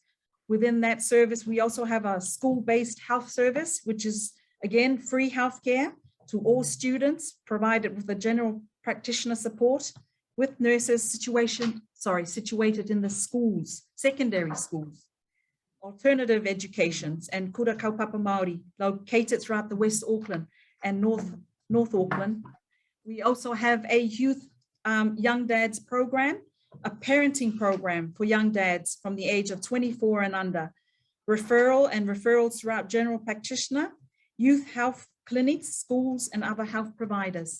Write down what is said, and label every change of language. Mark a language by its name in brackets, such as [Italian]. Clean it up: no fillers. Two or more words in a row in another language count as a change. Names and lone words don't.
[English] Within that service, we also have a school-based health service, which is, again, free healthcare to all students, provided with a general practitioner support with nurses situated in the schools, secondary schools. Alternative educations and [Māori] kura kaupapa Māori [English] located throughout the West Auckland and North Auckland. We also have a youth young dads program, a parenting program for young dads from the age of 24 and under, referrals throughout general practitioner, youth health clinics, schools and other health providers.